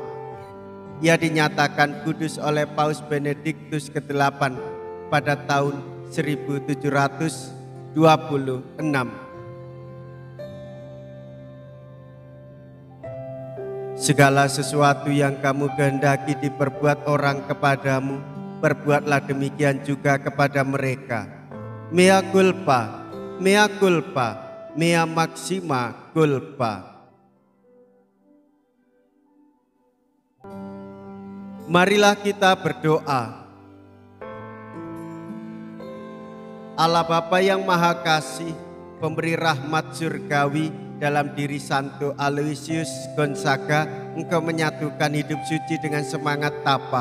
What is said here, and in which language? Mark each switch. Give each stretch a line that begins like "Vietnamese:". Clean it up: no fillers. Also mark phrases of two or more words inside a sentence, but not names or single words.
Indonesian: Ia dinyatakan kudus oleh Paus Benediktus ke-8 pada tahun 1726. Segala sesuatu yang kamu kehendaki diperbuat orang kepadamu, perbuatlah demikian juga kepada mereka.
Latin: Mea culpa, mea culpa, mea maxima culpa.
Indonesian: Marilah kita berdoa. Allah Bapa yang Maha Kasih, pemberi rahmat surgawi, dalam diri Santo Aloysius Gonzaga, Engkau menyatukan hidup suci dengan semangat tapa.